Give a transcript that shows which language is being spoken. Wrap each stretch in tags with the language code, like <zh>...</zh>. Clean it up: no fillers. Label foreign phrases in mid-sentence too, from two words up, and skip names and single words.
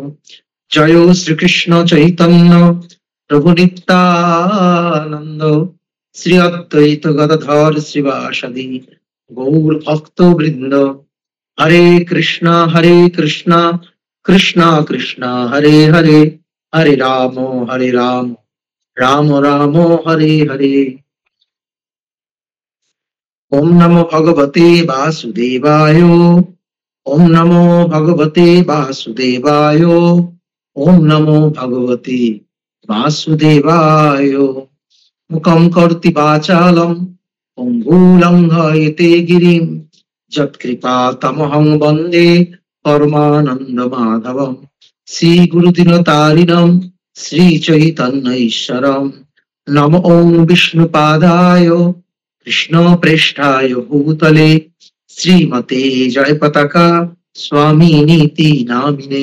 <sa>জয় শ্রীকৃষ্ণ চৈতন্য প্রভু নিত্যানন্দ শ্রী অদ্বৈত গদাধর শ্রীবাসাদি গৌর ভক্ত বৃন্দ। হরে কৃষ্ণ কৃষ্ণ কৃষ্ণ হরে হরে, হরে রাম রাম রাম হরে হরে। ওম নমো ভগবতে বাসুদেবায়, ওম নমো ভগবতে বাসুদেবায়, ওম নমো ভগবতে বাসুদেবায়। মুখম করোতি বাচালম পঙ্গুলঙ্ঘয়তে গিরিম যৎকৃপা তমহং বন্দে পরমানন্দ মাধবম। শ্রী গুরুদিনতারিণম শ্রী চৈতন্য ঈশ্বরম। নমো ওম বিষ্ণুপাদায় কৃষ্ণ প্রেষ্ঠায় ভূতলে শ্রীমতে জয় পতাকা স্বামিনীতি নামিনে।</sa>